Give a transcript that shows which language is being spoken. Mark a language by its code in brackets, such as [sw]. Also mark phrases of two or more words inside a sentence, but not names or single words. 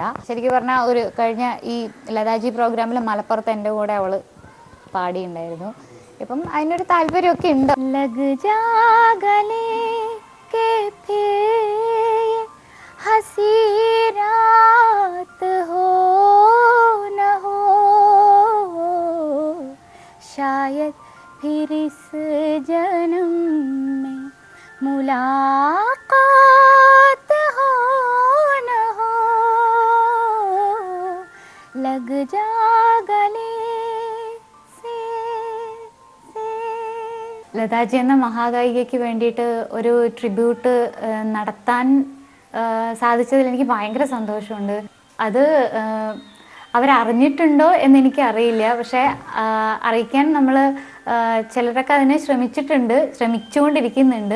[ml] ശരിക്കും പറഞ്ഞാൽ ഒരു കഴിഞ്ഞ ഈ ലതാജി പ്രോഗ്രാമിൽ മലപ്പുറത്ത് എൻ്റെ കൂടെ അവള് പാടിയിട്ടുണ്ടായിരുന്നു. ഇപ്പം അതിനൊരു താല്പര്യമൊക്കെ ഉണ്ട്. [hi] लग जा गले के फिर हसीं रात हो न हो शायद फिर इस जन्म में मुलाकात हो न हो लग जा गले से. [ml] ലതാജി എന്ന മഹാഗായികയ്ക്ക് വേണ്ടിയിട്ട് ഒരു ട്രിബ്യൂട്ട് നടത്താൻ സാധിച്ചതിൽ എനിക്ക് ഭയങ്കര സന്തോഷമുണ്ട്. അത് അവരറിഞ്ഞിട്ടുണ്ടോ എന്നെനിക്ക് അറിയില്ല. പക്ഷേ അറിയിക്കാൻ നമ്മൾ ചിലരൊക്കെ അതിനെ ശ്രമിച്ചുകൊണ്ടിരിക്കുന്നുണ്ട്.